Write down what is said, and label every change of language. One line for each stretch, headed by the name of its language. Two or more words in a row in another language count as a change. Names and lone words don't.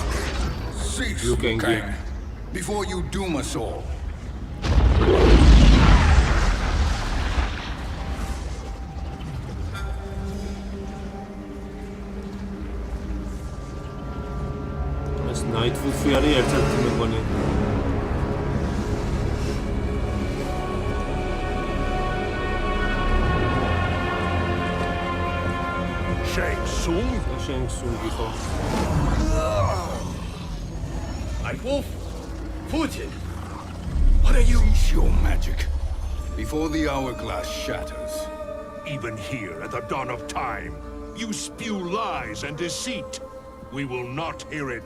English: Cease, Liu Liu Kang. Kang, before you doom us all.
Georgian: ეს Nightwolf-ი არის ერთ-ერთი მეგონი. Shang Tsung? Shang Tsung-ი ხო?
English: Nightwolf? Putin? What are you? Cease your magic before the hourglass shatters. Even here at the dawn of time, you spew lies and deceit. We will not hear it.